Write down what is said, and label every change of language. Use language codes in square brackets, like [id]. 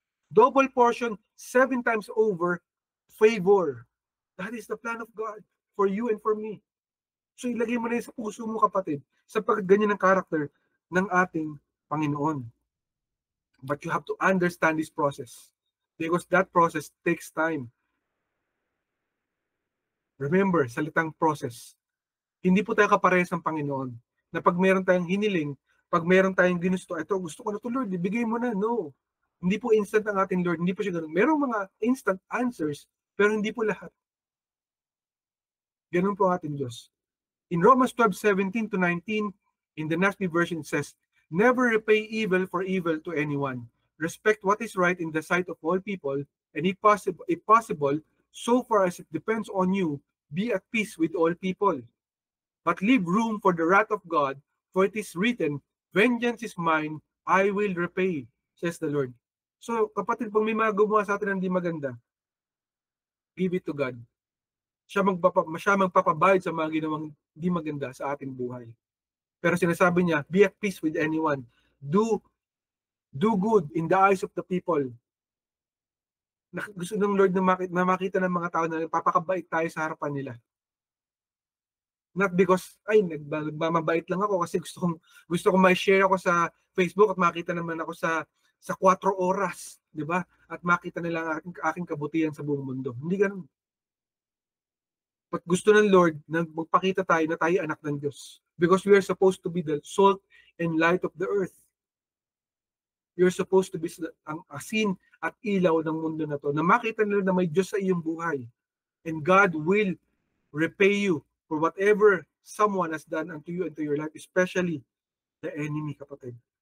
[en] Double portion, 7 times over, favor. That is the plan of God for you and for me. [tl] So ilagay mo na yun sa puso mo kapatid, sapagkat ganyan ang character ng ating Panginoon. [en] But you have to understand this process, because that process takes time. Remember, salitang process. [tl] Hindi po tayo kaparehas ng Panginoon. Na pag meron tayong hiniling, pag meron tayong ginusto, ito, gusto ko na ito, Lord, ibigay mo na. No. Hindi po instant ang ating Lord. Hindi po siya ganun. Merong mga instant answers, pero hindi po lahat. Ganun po ang ating Diyos. [en] In Romans 12:17-19, in the NASB version, it says, never repay evil for evil to anyone. Respect what is right in the sight of all people, and if possible, so far as it depends on you, be at peace with all people. But leave room for the wrath of God, for it is written, vengeance is mine, I will repay, says the Lord. [tl] So, kapatid, pag may mga gumawa sa atin ng hindi maganda, [en] give it to God. [tl] Siya magpapabayad sa mga ginawang hindi maganda sa ating buhay. Pero sinasabi niya, [en] be at peace with anyone. Do good in the eyes of the people. [tl] Gusto ng Lord na makita ng mga tao na papakabait tayo sa harapan nila. [en] Not because, [tl] nagmamabait lang ako kasi gusto kong ma-share ako sa Facebook at makita naman ako sa 4 oras, di ba? At makita nila ang aking kabutihan sa buong mundo. Hindi ganun. But gusto ng Lord na magpakita tayo na tayo anak ng Diyos. [en] Because we are supposed to be the salt and light of the earth. You're supposed to be [tl] ang asin at ilaw ng mundo na to. Na makita nila na may Diyos sa iyong buhay. [en] And God will repay you for whatever someone has done unto you and to your life, especially the enemy, kapatid.